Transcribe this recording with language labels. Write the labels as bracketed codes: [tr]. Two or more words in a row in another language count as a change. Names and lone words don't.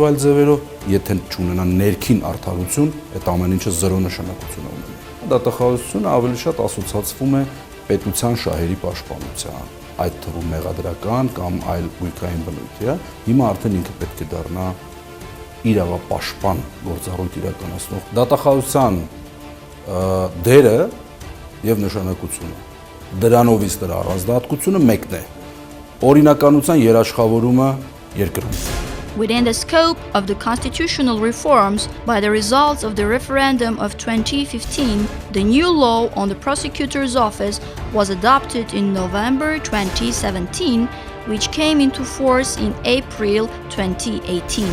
[hy] այլ ձևերով, եթե չունենա ներքին արդարություն, այդ ամեն ինչը զրո նշանակություն ունի։ Դատախազությունը ավելի շատ ասոցացվում է պետության շահերի պաշտպանության, այդ թվում մեղադրական կամ այլ գույքային բնույթի, հիմա արդեն ինքը պետք է դառնա իրավապաշտպան գործառույթ իրականացնող դատախազության դերը եւ նշանակությունը, դրանովից դրա առանձնահատկությունը մեկն է, օրինականության երաշխավորումը երկրում։ [en] Within the scope of the constitutional reforms, by the results of the referendum of 2015, the new law on the prosecutor's office was adopted in November 2017, which came into force in April 2018.